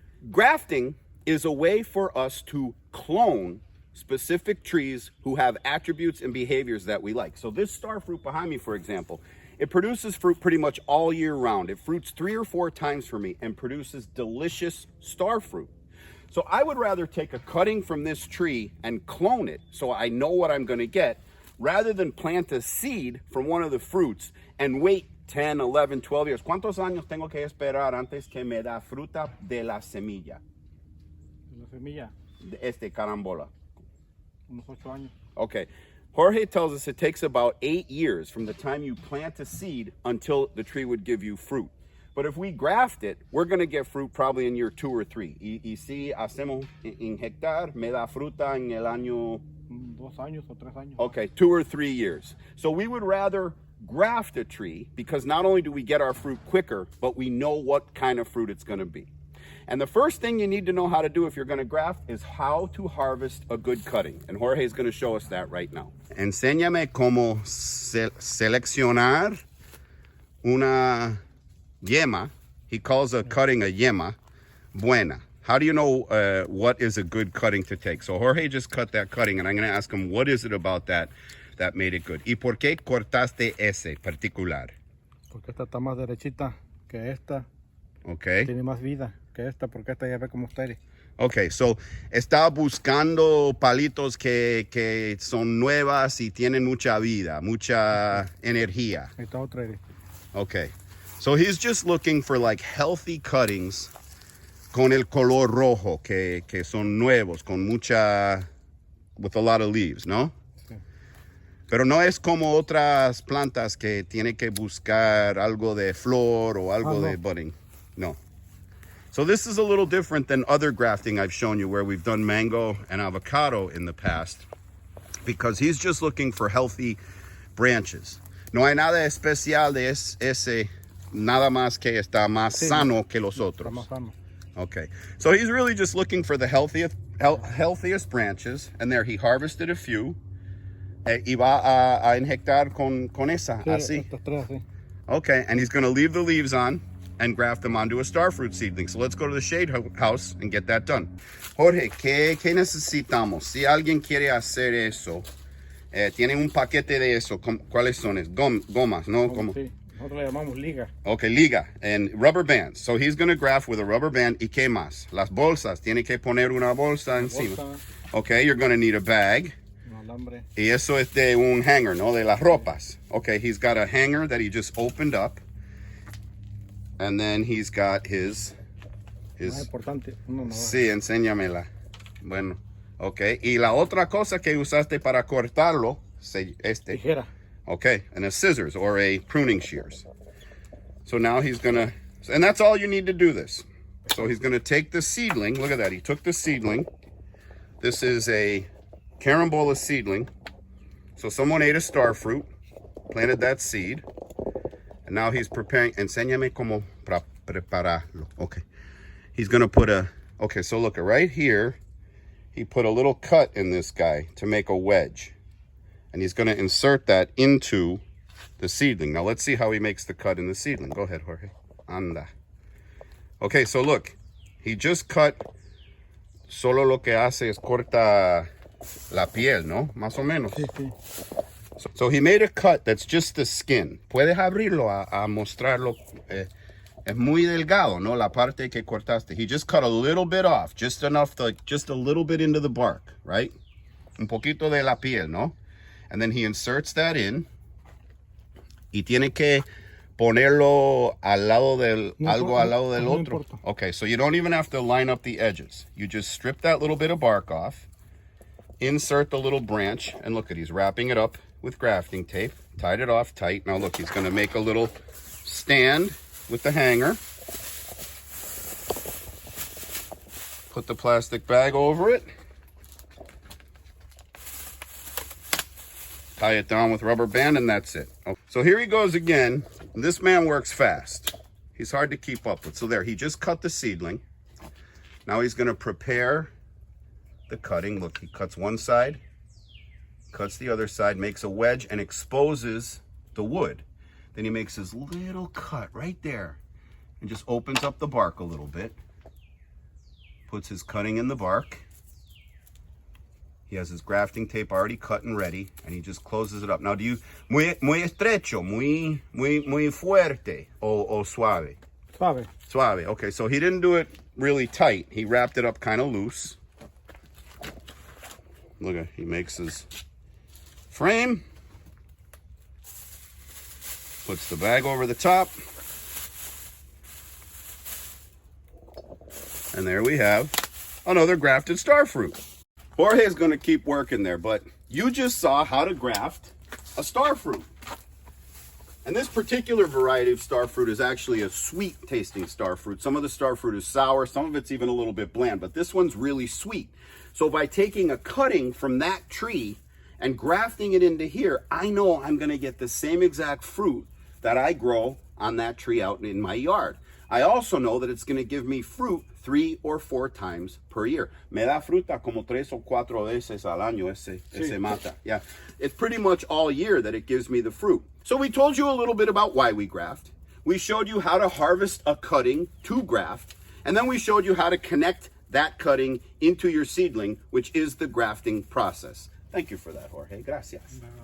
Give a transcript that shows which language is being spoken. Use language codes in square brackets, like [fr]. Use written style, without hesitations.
[en] Grafting is a way for us to clone specific trees who have attributes and behaviors that we like. So this star fruit behind me, for example, it produces fruit pretty much all year round. It fruits 3 or 4 times for me and produces delicious star fruit. So I would rather take a cutting from this tree and clone it so I know what I'm going to get, rather than plant a seed from one of the fruits and wait 10, 11, 12 years. [es] ¿Cuántos años tengo que esperar antes que me da fruta de la semilla? La semilla, De carambola. unos 8 años. [en] Okay. Jorge tells us it takes about 8 years from the time you plant a seed until the tree would give you fruit. But if we graft it, we're going to get fruit probably in year 2 or 3. [es] Y si hacemos inyectar, me da fruta en el año... 2 años o 3 años. [en] Okay, 2 or 3 years. So we would rather graft a tree because not only do we get our fruit quicker, but we know what kind of fruit it's going to be. And the first thing you need to know how to do if you're going to graft is how to harvest a good cutting. And Jorge is going to show us that right now. [es] Enséñame cómo seleccionar una yema. [en] He calls a cutting a yema buena. How do you know what is a good cutting to take? So Jorge just cut that cutting, and I'm going to ask him, what is it about that made it good? [es] ¿Y por qué cortaste ese particular? Porque esta está más derechita que esta. [en] Okay. [es] Tiene más vida que esta, porque esta ya ve como está. [en] Okay, so [es] está buscando palitos que son nuevas y tienen mucha vida, mucha energía. Ahí está otra. [en] Okay, so he's just looking for like healthy cuttings [es] con el color rojo, que son nuevos, con mucha, [en] with a lot of leaves, ¿no? [es] Sí. Pero no es como otras plantas que tiene que buscar algo de flor o algo de budding. No. [en] So this is a little different than other grafting I've shown you where we've done mango and avocado in the past, because he's just looking for healthy branches. [es] No hay nada especial de ese, nada más que está más sano que los otros. Está más sano. [en] Okay, so he's really just looking for the healthiest branches, and there he harvested a few. [es] Y va a inyectar con esa, Sí, así. estas 3 así. [en] Okay, and he's going to leave the leaves on and graft them onto a starfruit seedling. So let's go to the shade house and get that done. [es] Jorge, ¿qué necesitamos? Si alguien quiere hacer eso, tienen un paquete de eso. ¿Cuáles son? Gomas, ¿no? Sí, nosotros le llamamos liga. [en] Okay, liga and rubber bands. So he's going to graft with a rubber band. [es] ¿Y qué más? Las bolsas. Tiene que poner una bolsa encima. Bolsa, [en] Okay, you're going to need a bag. [es] un alambre. Y eso es de un hanger, ¿no? De las ropas. [en] Okay, he's got a hanger that he just opened up. And then he's got his [es] Más importante, una navaja. sí, enséñamela. Bueno, okay. Y la otra cosa que usaste para cortarlo, Tijera. [en] Okay, and a scissors or a pruning shears. So now he's gonna, and that's all you need to do this. So he's gonna take the seedling. Look at that. He took the seedling. This is a carambola seedling. So someone ate a star fruit, planted that seed, and now he's preparing. [es] Enséñame cómo prepararlo. [en] Okay. He's gonna put okay, so look, right here, he put a little cut in this guy to make a wedge. And he's gonna insert that into the seedling. Now let's see how he makes the cut in the seedling. Go ahead, Jorge. [es] Anda. [en] Okay, so look, he just cut, [es] solo lo que hace es corta la piel, ¿no? Más o menos. Sí, sí. [en] So he made a cut that's just the skin. [es] Puedes abrirlo a mostrarlo. Es muy delgado, ¿no? La parte que cortaste. [en] He just cut a little bit off, just enough to, just a little bit into the bark, right? [es] Un poquito de la piel, ¿no? [en] And then he inserts that in. [es] Y tiene que ponerlo al lado del, algo al lado del otro. Importa. [en] Okay, so you don't even have to line up the edges. You just strip that little bit of bark off, insert the little branch, and look at, he's wrapping it up with grafting tape, tied it off tight. Now look, he's gonna make a little stand with the hanger. Put the plastic bag over it. tie it down with rubber band, and that's it. Oh, so here he goes again. This man works fast. He's hard to keep up with. So there, he just cut the seedling. Now he's going to prepare the cutting. Look, he cuts one side, cuts the other side, makes a wedge, and exposes the wood. Then he makes his little cut right there and just opens up the bark a little bit. Puts his cutting in the bark. He has his grafting tape already cut and ready, and he just closes it up. Now, do you [es] muy estrecho, muy fuerte, o suave? Suave. Suave. [en] Okay, so he didn't do it really tight. He wrapped it up kind of loose. Look at, he makes his frame, puts the bag over the top, and there we have another grafted star fruit. Jorge is going to keep working there, but you just saw how to graft a star fruit. And this particular variety of star fruit is actually a sweet tasting star fruit. Some of the star fruit is sour, some of it's even a little bit bland, but this one's really sweet. So by taking a cutting from that tree and grafting it into here, I know I'm going to get the same exact fruit that I grow on that tree out in my yard. I also know that it's going to give me fruit 3 or 4 times per year. [es] Me da fruta como 3 o 4 veces al año ese mata. [en] Yeah, it's pretty much all year that it gives me the fruit. So we told you a little bit about why we graft. We showed you how to harvest a cutting to graft. And then we showed you how to connect that cutting into your seedling, which is the grafting process. Thank you for that, Jorge. [es] Gracias.